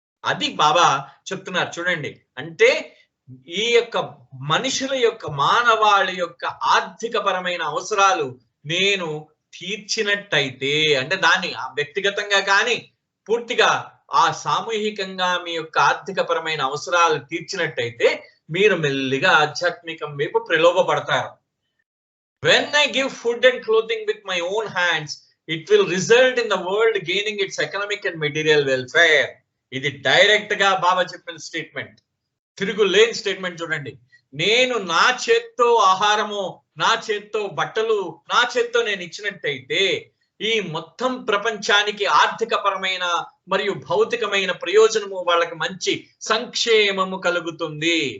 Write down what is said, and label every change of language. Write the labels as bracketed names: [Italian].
[Telugu] అది బాబా చెప్తున్నారు చూడండి. అంటే ఈ యొక్క మనుషుల యొక్క మానవాళి యొక్క ఆర్థిక పరమైన అవసరాలు నేను తీర్చినట్టయితే, అంటే దాన్ని వ్యక్తిగతంగా కానీ పూర్తిగా ఆ సామూహికంగా మీ యొక్క ఆర్థిక పరమైన అవసరాలు తీర్చినట్టయితే మీరు మెల్లిగా ఆధ్యాత్మికం వైపు ప్రలోభపడతారు. [English] When I give food and clothing with my own hands, it will result in the world gaining its economic and material welfare. [Telugu] ఇది డైరెక్ట్ గా బాబా చెప్పిన స్టేట్మెంట్, తిరుగులేని స్టేట్మెంట్ చూడండి. నేను నా చేత్తో ఆహారము, నా చేత్తో బట్టలు, నా చేత్తో నేను ఇచ్చినట్టయితే ఈ మొత్తం ప్రపంచానికి ఆర్థిక పరమైన మరియు భౌతికమైన ప్రయోజనము, వాళ్ళకి మంచి సంక్షేమము కలుగుతుంది.